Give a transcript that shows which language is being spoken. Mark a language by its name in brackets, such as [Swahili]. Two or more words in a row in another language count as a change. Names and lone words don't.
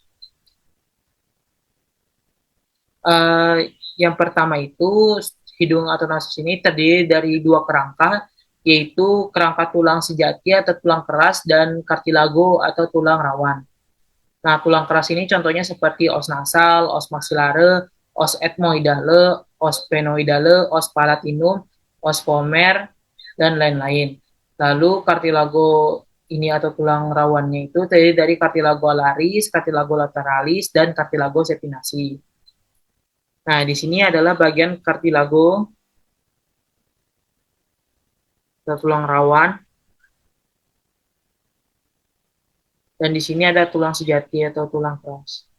[Indonesian] Uh, yang pertama itu hidung atau nasus ini terdiri dari dua kerangka, yaitu kerangka tulang sejati atau tulang keras dan kartilago atau tulang rawan. Nah, tulang keras ini contohnya seperti [Latin] os nasal, os maxillare, os ethmoidale, os sphenoidale, os palatinum, os vomer, [Indonesian] dan lain-lain. Lalu kartilago ini atau tulang rawannya itu terdiri dari kartilago alaris, kartilago lateralis, dan kartilago sepinasi. Nah, di sini adalah bagian kartilago atau tulang rawan, dan di sini ada tulang sejati atau tulang keras.